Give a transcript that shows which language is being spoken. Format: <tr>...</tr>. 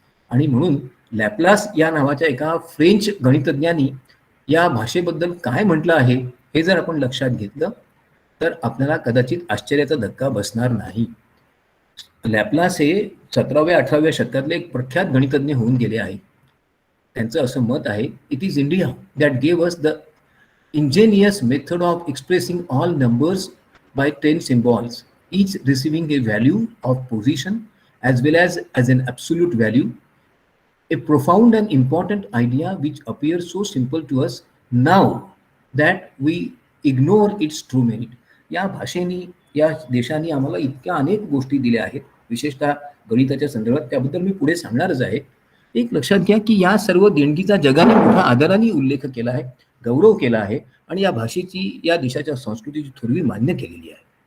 <mr>आणि म्हणून लॅपलास या नावाच्या एका फ्रेंच गणितज्ञानी या भाषेबद्दल काय म्हटलं आहे हे जर आपण लक्षात घेतलं तर आपल्याला कदाचित आश्चर्याचा धक्का बसणार नाही. लॅपलास हे 17व्या-18व्या शतकातले एक प्रख्यात गणितज्ञ होऊन गेले आहेत. त्यांचं असं मत आहे,</mr> <en>It is India that gave us the ingenious method of expressing all numbers by 10 symbols, each receiving a value of position as well as an absolute value, a profound and important idea which appears so simple to us now that we ignore its true merit.</en> <mr>या भाषेने, या देशाने आम्हाला इतक्या अनेक गोष्टी दिल्या आहेत, विशेषतः गणिताच्या संदर्भात, त्याबद्दल मी पुढे सांगणारच आहे. एक लक्षात घ्या की या सर्व देणगीचा जगाने मोठा आदराने उल्लेख केला आहे, गौरव केला आहे आणि या भाषेची, या देशाच्या संस्कृतीची थोरवी मान्य केलेली आहे.</mr>